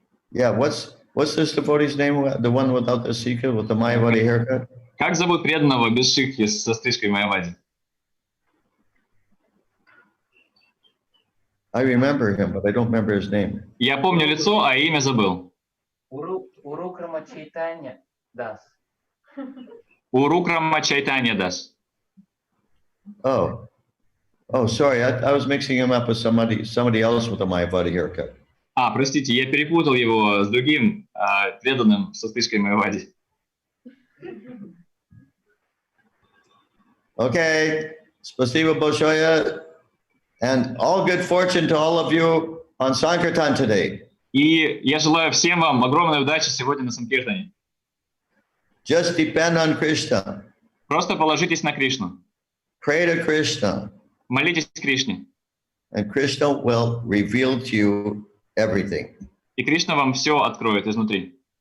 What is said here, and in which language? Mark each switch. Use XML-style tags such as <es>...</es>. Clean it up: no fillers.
<en>Yeah, what's this devotee's name? The one without the sikha, with the Mayavadi haircut?</en> <ru>Как зовут преданного без шикхи со стрижкой Майявади?</ru> <en>I remember him, but I don't remember his name.</en> <ru>Я помню лицо, а имя забыл. Урукрама Чайтанья Дас. Урукрама Чайтанья Дас.</ru> <en>Oh, sorry, I was mixing him up with somebody else with a Mayavadi haircut.</en> <ru>Простите, я перепутал его с другим преданным со стрижкой Майявади.</ru> <en>Okay,</en> <ru>спасибо большое,</ru> <en>and all good fortune to all of you on Sankirtan today.</en> <ru>И я желаю всем вам огромной удачи сегодня на Санкиртане.</ru> <en>Just depend on Krishna.</en> <ru>Просто положитесь на Кришну.</ru> <en>Pray to Krishna.</en> <ru>Молитесь Кришне.</ru> <en>And Krishna will reveal to you everything.</en> <ru>И Кришна вам все откроет изнутри.</ru>